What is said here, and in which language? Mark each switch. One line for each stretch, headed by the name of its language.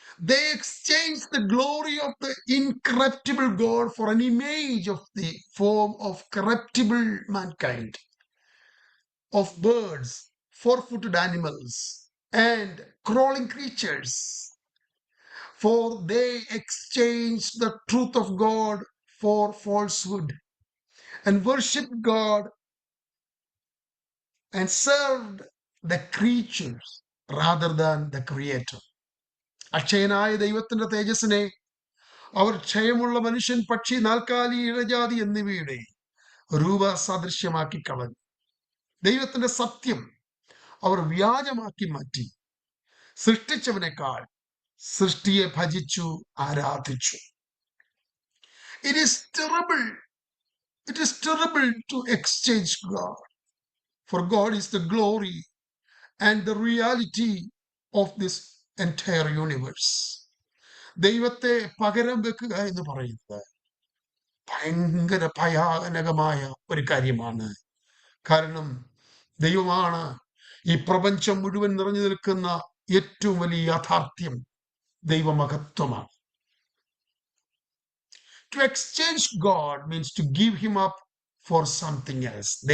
English: They exchanged the glory of the incorruptible God for an image of the form of corruptible mankind, of birds, four-footed animals, and crawling creatures. For they exchanged the truth of God for falsehood, and worshipped God and served the creatures rather than the Creator.
Malayalam: അക്ഷയനായ ദൈവത്തിന്റെ തേജസ്സിനെ അവർ ക്ഷയമുള്ള മനുഷ്യൻ, പക്ഷി, നാൽക്കാലി, ഇഴജാതി എന്നിവയുടെ രൂപസാദൃശ്യമാക്കി കളഞ്ഞു. ദൈവത്തിന്റെ സത്യം അവർ വ്യാജമാക്കി മാറ്റി. സൃഷ്ടിച്ചവനേക്കാൾ സൃഷ്ടിയെ ഭജിച്ചു ആരാധിച്ചു.
English: It is terrible. It is terrible to exchange God. For God is the glory and the reality of this entire universe.
Malayalam: ദൈവത്തെ പകരം വെക്കുക എന്ന് പറയുന്നത് ഭയങ്കര ഭയാനകമായ ഒരു കാര്യമാണ്. കാരണം ദൈവമാണ് ഈ പ്രപഞ്ചം മുഴുവൻ നിറഞ്ഞു നിൽക്കുന്ന ഏറ്റവും വലിയ യാഥാർത്ഥ്യം. ദൈവമഹത്വമാണ്.
English: To exchange God means to give him up for something else.